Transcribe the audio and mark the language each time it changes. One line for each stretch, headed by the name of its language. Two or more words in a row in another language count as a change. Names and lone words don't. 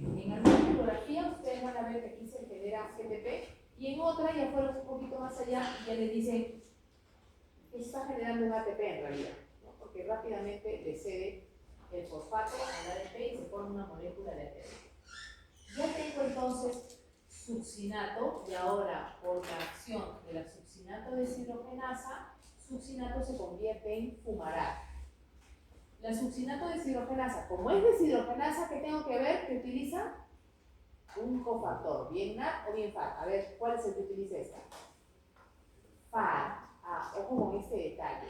Spanish: En alguna bibliografía ustedes van a ver que aquí se genera GTP y en otra, ya fueron un poquito más allá, ya les dicen que está generando un ATP en realidad, ¿no? Porque rápidamente le cede el fosfato al ADP y se forma una molécula de ATP. Ya tengo entonces succinato y ahora por la acción de la succinato deshidrogenasa, succinato se convierte en fumarato. La succinato deshidrogenasa, como es deshidrogenasa, ¿qué tengo que ver? Que utiliza un cofactor, bien NAD o bien FAD. A ver, ¿cuál es el que utiliza esta? FAD. Ojo con este detalle.